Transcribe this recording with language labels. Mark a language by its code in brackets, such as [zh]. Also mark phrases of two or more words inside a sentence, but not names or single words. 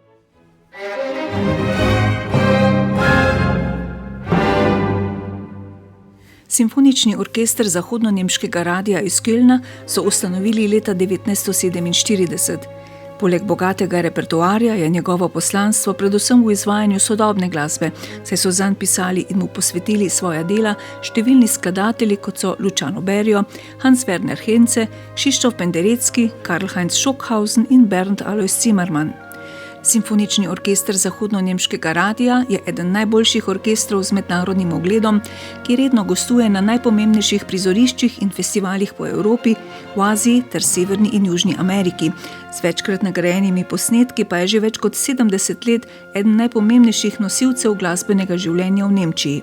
[sl] Simfonični orkester Zahodno-nemškega radia iz Kölna so ustanovili leta 1947. Poleg bogatega repertoarja je njegovo poslanstvo predvsem v izvajanju sodobne glasbe, saj so zanj pisali in mu posvetili svoja dela številni skladatelji, kot so Luciano Berio, Hans Werner Henze, Krzysztof Penderecki, Karl-Heinz Stockhausen in Bernd Alois Zimmermann. Simfonični orkester Zahodno-nemškega radia je eden najboljših orkestrov z mednarodnim ugledom, ki redno gostuje na najpomembnejših prizoriščih in festivalih po Evropi, v Aziji ter Severni in Južni Ameriki. Z večkrat nagrajenimi posnetki pa je že več kot 70 let eden najpomembnejših nosilcev glasbenega življenja v Nemčiji.